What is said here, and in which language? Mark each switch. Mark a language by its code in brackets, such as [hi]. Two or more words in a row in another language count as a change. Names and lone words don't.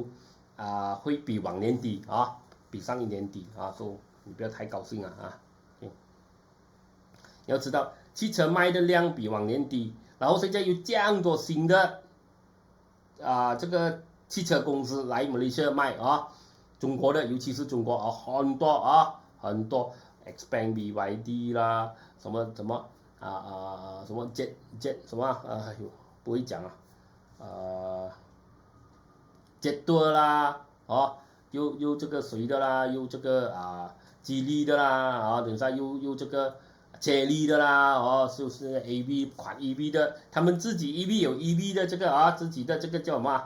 [zh] 會比往年低啊，比上一年低啊，所以你不要太高興啊。你要知道，汽車賣的量比往年低，然後現在有這樣多新的這個汽車公司來馬來西亞賣啊，中國的，尤其是中國啊，很多 Xpeng BYD 啦，什麼什麼Jet 什麼不會講啊，Jet 多啦哦，又这個水的啦，又這個吉利的啦，啊，等下又這個接力的啦，哦，就是 EV 款 EV 的，他們自己 EV 有 EV 的這個自己的這個叫什麼？